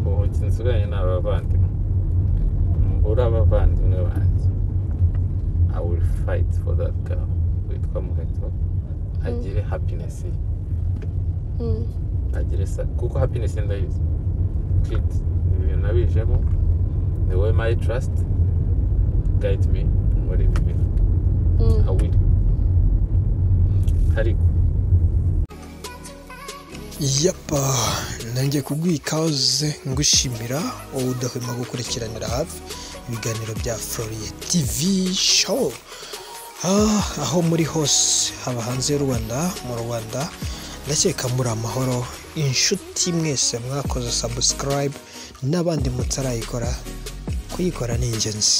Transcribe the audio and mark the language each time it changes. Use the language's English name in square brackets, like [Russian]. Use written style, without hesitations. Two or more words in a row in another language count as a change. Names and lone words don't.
[Kinyarwanda] umunsi nzuranye n'abavandimwe mbura abavandimwe banjye [English] I will fight for that girl [Kinyarwanda] witwa Muheto agire happiness agire kuko happiness ndayizi kid ibintu nabijemo [English] the way my trust guide me [Kinyarwanda] muri ibi bintu [English] I will [Kinyarwanda] ariko yapa nanjye kuguha ikaze ngushimira wowe udahwema gukurikiranira hafi ibiganiro bya Floriye TV show aho muri hose haba hanze y'u Rwanda mu Rwanda ndakeka muri amahoro inshuti mwese mwakoze subscribe n'abandi mutarayikora kuyikora ni ingenzi.